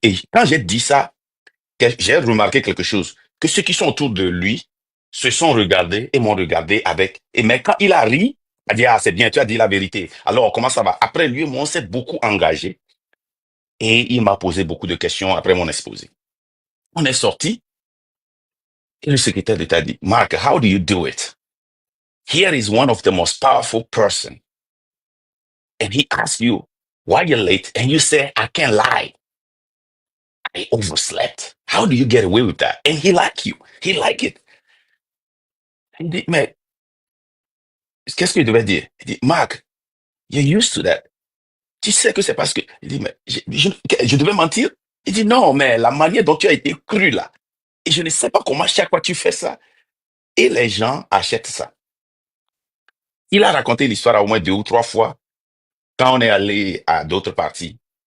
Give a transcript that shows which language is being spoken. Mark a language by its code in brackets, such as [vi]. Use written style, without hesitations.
[fr] Et quand j'ai dit ça, j'ai remarqué quelque chose, que ceux qui sont autour de lui se sont regardés et m'ont regardé avec. Et mais quand il a ri, il a dit, ah, c'est bien, tu as dit la vérité. Alors, comment ça va? Après lui, moi, on s'est beaucoup engagé et il m'a posé beaucoup de questions après mon exposé. On est sorti et le secrétaire d'État dit, Mark, [en] how do you do it? Here is one of the most powerful person. And he asks you, why you're late? And you say, I can't lie. I overslept. How do you get away with that? And he like you. He like it. [fr] Il dit, mais qu'est-ce qu'il devait dire? Il dit, [en] Mark, you're used to that. [fr] Tu sais que c'est parce que... Il dit, mais je devais mentir? Il dit, non, mais la manière dont tu as été cru là. Et je ne sais pas comment chaque fois tu fais ça. Et les gens achètent ça. Il a raconté l'histoire au moins 2 ou 3 fois quand on est allé à d'autres parties.